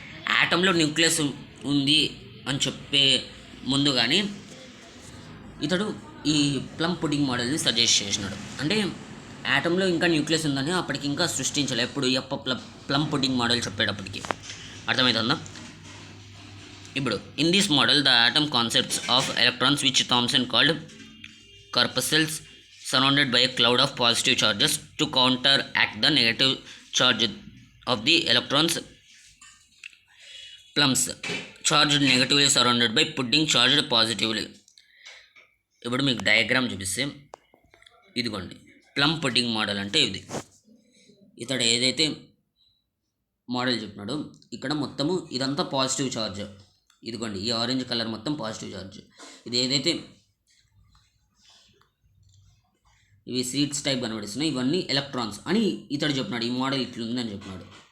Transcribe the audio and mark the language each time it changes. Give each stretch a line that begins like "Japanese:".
Telugu: ఆటంలో nucleus ఉంది అని చెప్పే ముందు కానీ ఇతడు ఈ ప్లమ్ పుడింగ్ మోడల్ని సజెస్ట్ చేసినాడు. అంటే ఆటంలో ఇంకా న్యూక్లియస్ ఉందని అప్పటికి ఇంకా సృష్టించలే. ఎప్పుడు ప్లమ్ పుడింగ్ మోడల్ చెప్పేటప్పటికి అర్థమవుతుందా.
English: ఇప్పుడు in this model the atom concepts of electrons which Thomson called corpuscles surrounded by a cloud of positive charges to counteract the negative charge of the electrons. Plums charged negatively surrounded by pudding charged positively.
Telugu: ఇప్పుడు మీకు diagram చూపిస్తే ఇదిగోండి, plum pudding model అంటే ఇది. ఇతడు ఏదైతే model చెప్పినాడో ఇక్కడ మొత్తము ఇదంతా పాజిటివ్ ఛార్జ్. ఇదిగోండి ఈ ఆరెంజ్ కలర్ మొత్తం పాజిటివ్ ఛార్జ్. ఇది ఏదైతే ఇవి సీడ్స్ టైప్ కనబడిస్తున్నాయి, ఇవన్నీ ఎలక్ట్రాన్స్ అని ఇతడు చెప్పినాడు. ఈ మోడల్ ఇట్లుంది అని చెప్పినాడు.